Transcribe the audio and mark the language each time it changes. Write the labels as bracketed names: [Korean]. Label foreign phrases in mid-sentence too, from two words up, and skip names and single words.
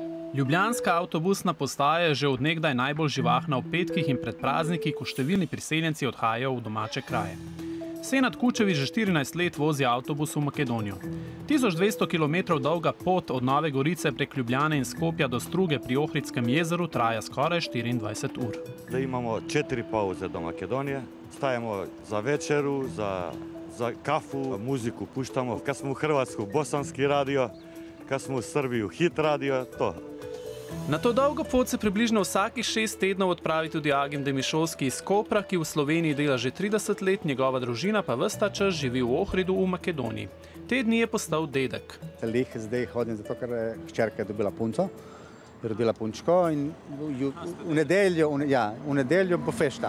[Slovenian] Ljubljanska avtobusna postaja je že od nekdaj najbolj živahna ob petkih in pred prazniki, ko številni priseljenci odhajajo v domače kraje. Senad Kučević že 14 let vozi avtobus v Makedonijo. 1200 km dolga pot od Nove Gorice prek Ljubljane in Skopja do Struge pri Ohridskem jezeru traja skoraj 24 ur. [Bosnian] Zdaj imamo 4 pauze do Makedonije. Stajemo za večeru, za kafu, muziku puštamo. Kad smo u Hrvatsku, bosanski radio, kad smo u Srbiju, hit radio, to. [Slovenian] Na to dolgo pot se približno vsakih 6 tednov odpravi tudi Agim Demišovski iz Kopra, ki v Sloveniji dela že 30 let, njegova družina pa ves ta čas živi v Ohridu v Makedoniji. Te dni je postal dedek. Zdaj hodim zato, ker je hčerka dobila punco, je rodila punčko in v nedeljo bo fešta.